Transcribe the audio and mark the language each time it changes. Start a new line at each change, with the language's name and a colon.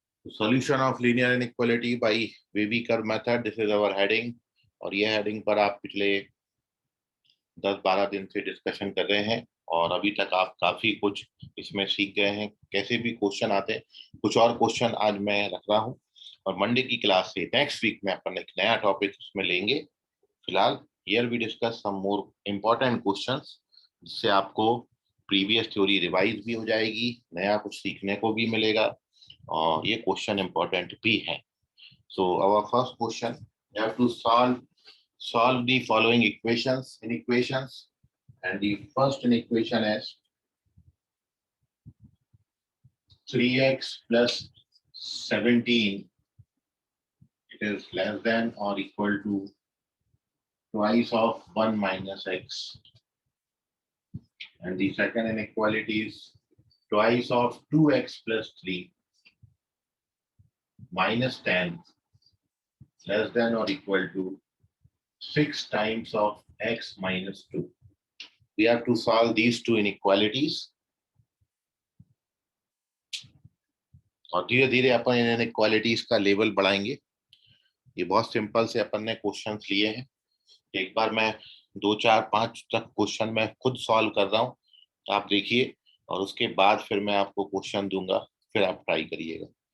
English: Solution of linear inequality by Wavy curve method. This is our heading,
Hindi: और ये heading पर आप पिछले 10-12 दिन से डिस्कशन कर रहे हैं और अभी तक आप काफी कुछ इसमें सीख गए हैं, कैसे भी क्वेश्चन आते हैं। कुछ और क्वेश्चन आज मैं रख रहा हूँ और मंडे की क्लास से नेक्स्ट वीक में अपन एक नया टॉपिक उसमें लेंगे। फिलहाल
English: here we discuss some more important questions,
Hindi: जिससे आपको प्रीवियस थ्योरी रिवाइज भी हो जाएगी, नया कुछ सीखने को भी मिलेगा और ये क्वेश्चन इम्पोर्टेंट भी है।
English: So our first question, you have to solve the following inequations, and the first inequation is 3x plus 17, it is less than or equal to twice of 1 minus x, and the second inequality is twice of 2x plus 3 minus 10 less than or equal to 6 times of x minus 2. We have to solve these two inequalities.
Hindi: और धीरे धीरे अपन इन inequalities का level बढ़ाएंगे। ये बहुत simple से अपन ने questions लिए हैं। एक बार मैं 2, 4, 5 तक क्वेश्चन मैं खुद सॉल्व कर रहा हूँ, आप देखिए, और उसके बाद फिर मैं आपको क्वेश्चन दूंगा, फिर आप ट्राई करिएगा।